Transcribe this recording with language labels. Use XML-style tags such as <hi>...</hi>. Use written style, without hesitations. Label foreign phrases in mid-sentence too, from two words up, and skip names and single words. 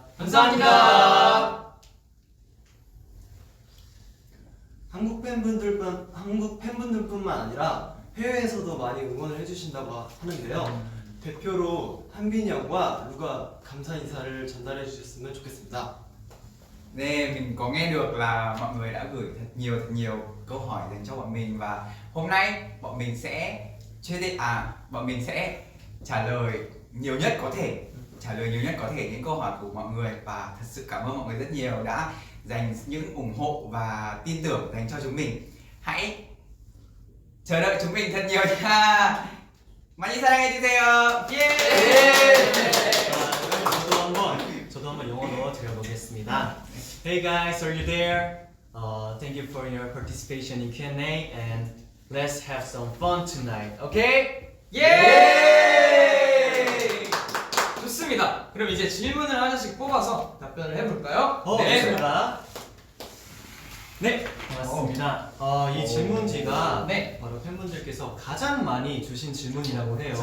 <ko>감사합니다. 한국 팬분들뿐만 아니라 해외에서도 많이 응원을 해주신다고 하는데요. 대표로 한빈이 형과 루가 감사 인사를 전달해 주셨으면 좋겠습니다.</ko> <vi>Nè, mình có nghe được là mọi người đã gửi thật nhiều câu hỏi dành cho bọn mình và hôm nay bọn mình sẽ bọn mình sẽ trả lời nhiều nhất có thể những câu hỏi của mọi người và thật sự cảm ơn mọi người rất nhiều đã dành những ủng hộ và tin tưởng dành cho chúng mình. Hãy chờ đợi chúng mình thật nhiều nha.</vi> <ko>많이 사랑해 주세요. 저도 한번 영어로 드려보겠습니다.</ko> <en>Hey guys, are you there? Thank you for your participation in Q&A and let's have some fun tonight. Okay?</en> <ko>좋습니다. 그럼 이제 질문을 하나씩 뽑아서 답변을 해볼까요? 좋습니다. 네, 고맙습니다. 이 질문지가 네. 바로 팬분들께서 가장 많이 주신 질문이라고 해요.</ko>